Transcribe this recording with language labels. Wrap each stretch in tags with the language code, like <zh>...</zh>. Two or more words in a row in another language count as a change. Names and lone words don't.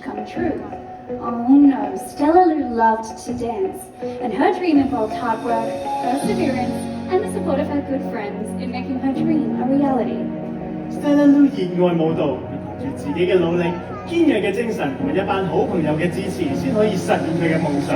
<en>truth. Oh no, Stella Lou loved to dance, and her dream involved hard work, perseverance, and the support of her good friends in making her dream a reality.</en> <yue>Stella Lu 熱愛舞蹈，憑住自己嘅努力、堅毅嘅精神同埋一班好朋友嘅支持，先可以實現佢嘅夢想。</yue>